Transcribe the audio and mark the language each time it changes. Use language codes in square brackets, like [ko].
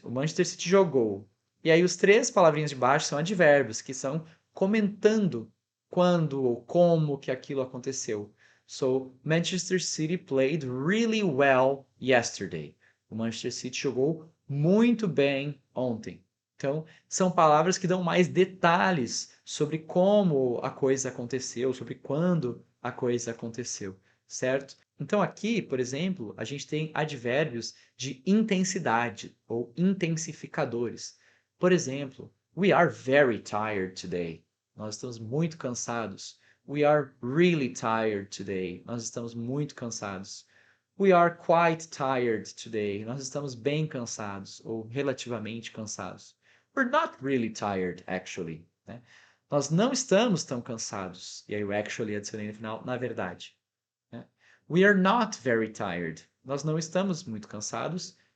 [pt] O Manchester City jogou. E aí os três palavrinhas de baixo são advérbios, que são comentando quando ou como que aquilo aconteceu. [en] So, Manchester City played really well yesterday. [pt] O Manchester City jogou muito bem ontem. Então, são palavras que dão mais detalhes sobre como a coisa aconteceu, sobre quando a coisa aconteceu, certo? Então, aqui, por exemplo, a gente tem advérbios de intensidade ou intensificadores. Por exemplo, [en] we are very tired today. [pt] Nós estamos muito cansados. [en] We are really tired today. [pt] Nós estamos muito cansados. [en] We are quite tired today. [pt] Nós estamos bem cansados ou relativamente cansados. [en] We're not really tired, actually. [pt] Né? Nós não estamos tão cansados. E aí o actually adicionei no final, na verdade. Né? [en] We are not very tired. [pt] Nós não estamos muito cansados.